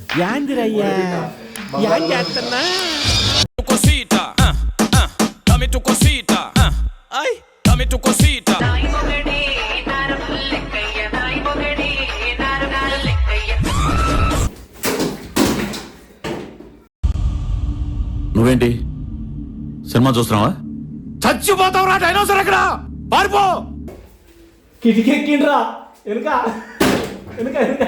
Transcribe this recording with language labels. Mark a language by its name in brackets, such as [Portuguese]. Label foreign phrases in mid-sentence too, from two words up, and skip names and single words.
[Telugu] యాందిరయ్యా యాం చేస్తున్నా [Spanish] cosita, dame tu cosita, ay, dame tu cosita. [Telugu] నువ్వేంటి సినిమా చూస్తున్నావా? చచ్చిపోతావురా డైనోసర్ ఎక్కడ పారిపో. కిటికెక్కిండ్రా వెనుక వెనుక వెనుక.